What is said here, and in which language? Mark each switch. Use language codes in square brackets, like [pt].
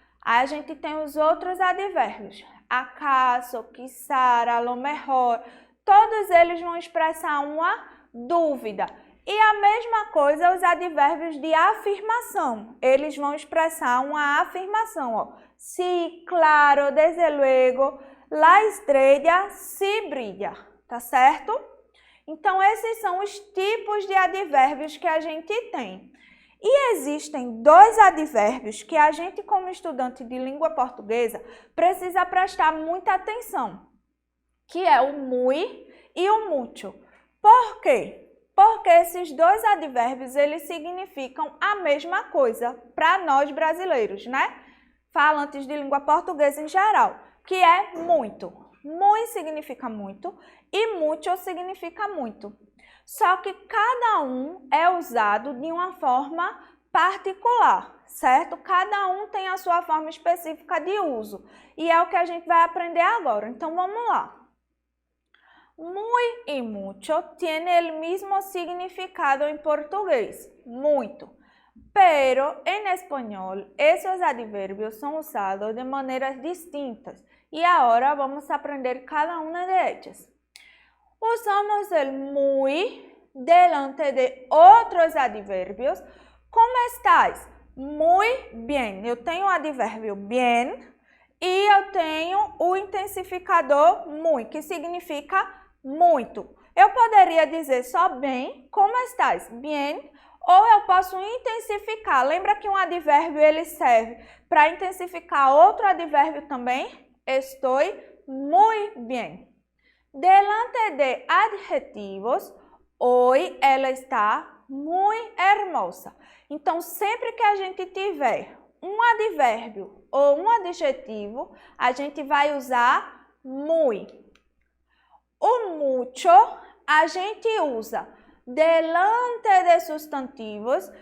[pt] Aí a gente tem os outros advérbios. [es] Acaso, quizá, a lo mejor. [pt] Todos eles vão expressar uma dúvida. E a mesma coisa os advérbios de afirmação. Eles vão expressar uma afirmação, ó. [es] Sí, claro, desde luego, la estrella sí brilla, [pt] tá certo? Então, esses são os tipos de advérbios que a gente tem. E existem dois advérbios que a gente, como estudante de língua portuguesa, precisa prestar muita atenção, que é o muy e o mucho. Por quê? Porque esses dois advérbios, eles significam a mesma coisa para nós brasileiros, né? Falantes de língua portuguesa em geral, que é muito. Muy significa muito e mucho significa muito. Só que cada um é usado de uma forma particular, certo? Cada um tem a sua forma específica de uso. E é o que a gente vai aprender agora. Então, vamos lá. [es] Muy y mucho tiene el mismo significado en portugués. Muito. pero en español esos adverbios son usados de maneras distintas y ahora vamos a aprender cada una de ellas. Usamos el muy delante de outros adverbios. Como estás? Muy bien. [pt] Eu tenho o advérbio bien e eu tenho o intensificador muy, que significa muito. Eu poderia dizer só bem, [es] como estás? Bien. [pt] Ou eu posso intensificar. Lembra que um advérbio ele serve para intensificar outro advérbio também? Estou [es] muy bien. Delante de adjetivos, hoy ela está muy hermosa. [pt] Então, sempre que a gente tiver um advérbio ou um adjetivo, a gente vai usar muy. O mucho a gente usa [es] delante de [pt] substantivos.